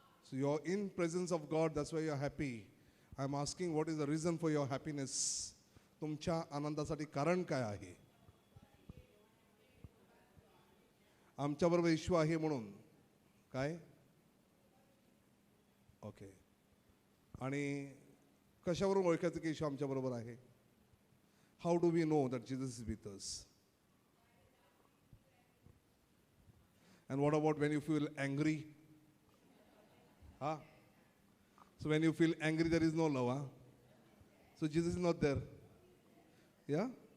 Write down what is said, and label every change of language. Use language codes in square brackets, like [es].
[en] So you're in presence of God, that's why you're happy. I'm asking, what is the reason for your happiness? [mr] तुमच्या आनंदासाठी कारण काय आहे? आमच्याबरोबर येशू आहे म्हणून काय? ओके. आणि कशावरून ओळखायचं की येशू आमच्याबरोबर आहे? [en] How do we know that Jesus is with us? And what about when you feel angry? So when you feel angry, there is no love. So Jesus is not there. Yeah?